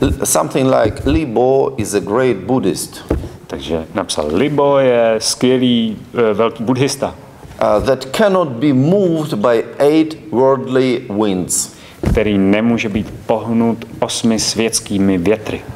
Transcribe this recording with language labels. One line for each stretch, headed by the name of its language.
English: Something like Libo is a great Buddhist.
Czech: Takže napsal Libo je skvělý velký buddhista.
English: That cannot be moved by 8 worldly winds.
Czech: Který nemůže být pohnut 8 světskými větry.